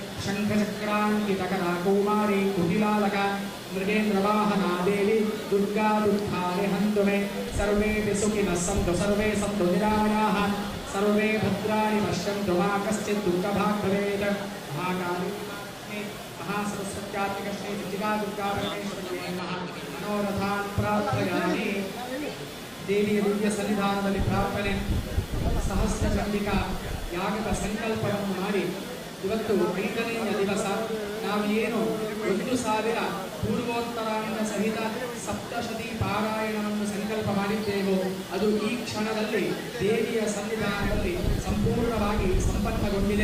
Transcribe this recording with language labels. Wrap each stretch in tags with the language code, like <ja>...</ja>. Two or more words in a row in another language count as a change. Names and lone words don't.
<sa>शङ्खचक्राङ्कितकरा कौमारी कुटिलालका मृगेन्द्रवाहना देवी दुर्गा दुःखानि हन्तु मे सर्वेऽपि सुखिनः सन्तु सर्वे सन्तु निरामयाः सर्वे भद्राणि पश्यन्तु मा कश्चित् दुःखभाग् भवेत् महाकाली महासरस्वत्यात्मिका श्री विजया दुर्गा परमेश्वरी नमः मनोरथान् प्रार्थयामि देवी दिव्य</sa> <kn>सन्निधानದಲ್ಲಿ ಪ್ರಾರ್ಥನೆ ಸಹಸ್ರ ಚಂಡಿಕಾ ಯಾಗದ ಸಂಕಲ್ಪವನ್ನು ಮಾಡಿ ಇವತ್ತು 5ನೇ ದಿವಸ ನಾವು ಏನು 1000 ಪೂರ್ವೋತ್ತರಾಯಣ ಸಹಿತ ಸಪ್ತಶತಿ ಪಾರಾಯಣವನ್ನು ಸಂಕಲ್ಪ ಮಾಡಿದ್ದೇವೋ ಅದು ಈ ಕ್ಷಣದಲ್ಲಿ ದೇವಿಯ ಸನ್ನಿಧಾನದಲ್ಲಿ ಸಂಪೂರ್ಣವಾಗಿ ಸಂಪನ್ನಗೊಂಡಿದೆ.</kn>